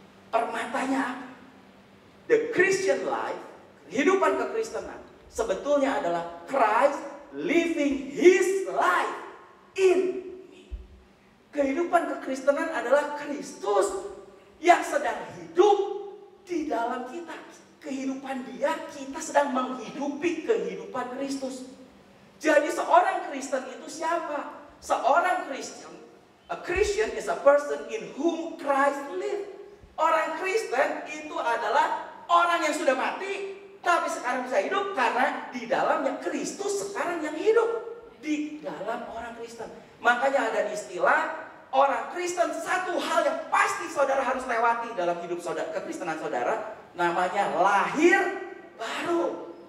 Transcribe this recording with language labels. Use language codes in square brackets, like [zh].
[id] Permatanya apa? [en] The Christian life, [id] kehidupan kekristenan, sebetulnya adalah [en] Christ living His life in me. [id] Kehidupan kekristenan adalah Kristus yang sedang hidup di dalam kita. Kehidupan dia, kita sedang menghidupi kehidupan Kristus. Jadi seorang Kristen itu siapa? Seorang Kristen, [en] a Christian is a person in whom Christ lives. [id] Orang Kristen itu adalah orang yang sudah mati, tapi sekarang bisa hidup karena di dalamnya Kristus sekarang yang hidup. Di dalam orang Kristen. Makanya ada istilah orang Kristen, satu hal yang pasti saudara harus lewati dalam hidup saudara, kekristenan saudara, namanya lahir baru.